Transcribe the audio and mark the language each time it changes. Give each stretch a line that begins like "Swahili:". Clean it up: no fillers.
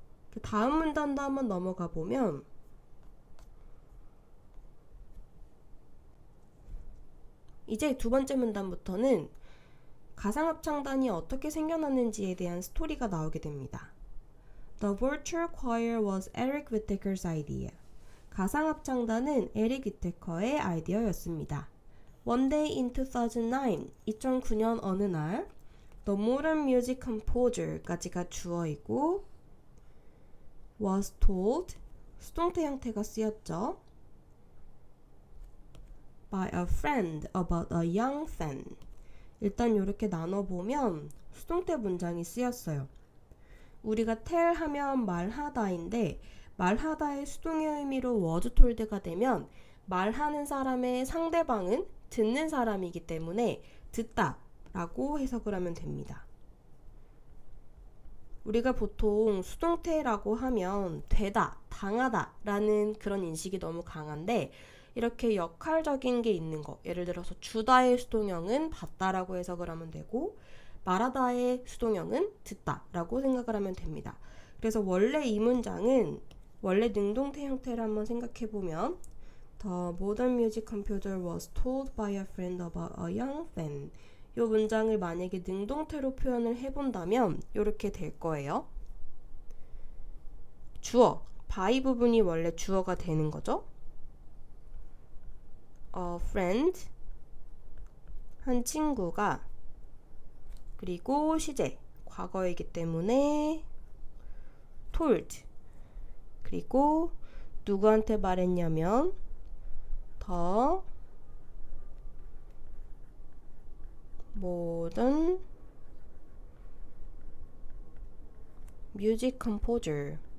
Korean: 그 다음 문단도 한번 넘어가 보면 이제 두 번째 문단부터는 가상합창단이 어떻게 생겨났는지에 대한 스토리가 나오게 됩니다.
English: The virtual choir was Eric Whittaker's idea.
Korean: 가상합창단은 에릭 위테커의 아이디어였습니다.
English: One day in 2009,
Korean: 2009년 어느 날
English: The modern music composer
Korean: 까지가 주어이고
English: was told,
Korean: 수동태 형태가 쓰였죠.
English: by a friend about a young fan.
Korean: 일단 이렇게 나눠보면 수동태 문장이 쓰였어요. 우리가 tell 하면 말하다인데 말하다의 수동의 의미로
English: was told
Korean: 가 되면 말하는 사람의 상대방은 듣는 사람이기 때문에 듣다 라고 해석을 하면 됩니다. 우리가 보통 수동태라고 하면 되다, 당하다 라는 그런 인식이 너무 강한데 이렇게 역할적인 게 있는 거, 예를 들어서 주다의 수동형은 받다라고 해석을 하면 되고 말하다의 수동형은 듣다라고 생각을 하면 됩니다. 그래서 원래 이 문장은 원래 능동태 형태를 한번 생각해보면
English: The modern music composer was told by a friend about a young fan.
Korean: 이 문장을 만약에 능동태로 표현을 해본다면 이렇게 될 거예요. 주어, by 부분이 원래 주어가 되는 거죠.
English: A friend,
Korean: 한 친구가 그리고 시제, 과거이기 때문에 told 그리고 누구한테 말했냐면
English: The modern music composer